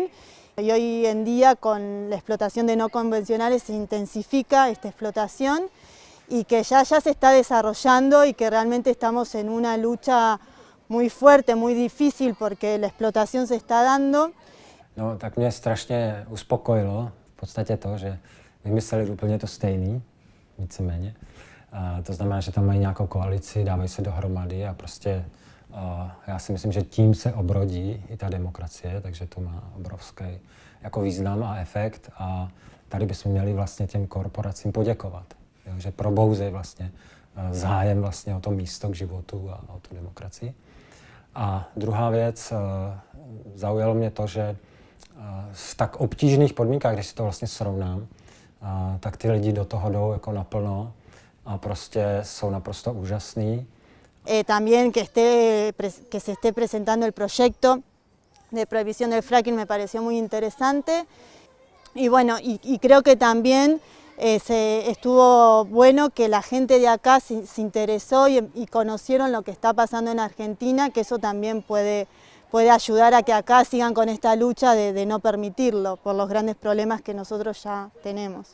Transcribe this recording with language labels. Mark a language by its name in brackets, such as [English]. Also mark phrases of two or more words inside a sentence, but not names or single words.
[Spanish] Y hoy en día con la explotación de no convencionales se intensifica esta explotación y que ya se está desarrollando, y que realmente estamos en una lucha muy fuerte, muy difícil, porque la explotación se está dando. [Czech] No, tak mě strašně uspokojilo v podstatě to, že vymysleli úplně to stejný, víceméně. To znamená, že tam mají nějakou koalici, dávají se dohromady a prostě já si myslím, že tím se obrodí i ta demokracie, takže to má obrovský jako význam a efekt a tady bychom měli vlastně těm korporacím poděkovat, jo, že probouzejí vlastně zájem vlastně o to místo k životu a o tu demokracii. A druhá věc, zaujalo mě to, že v tak obtížných podmínkách, když si to vlastně srovnám, tak ty lidi do toho jdou jako naplno a prostě jsou naprosto úžasný. [Spanish] También que se esté presentando el proyecto de prohibición del fracking me pareció muy interesante y bueno, y creo que también estuvo bueno que la gente de acá se interesó y conocieron lo que está pasando en Argentina, que eso también puede ayudar a que acá sigan con esta lucha de no permitirlo por los grandes problemas que nosotros ya tenemos.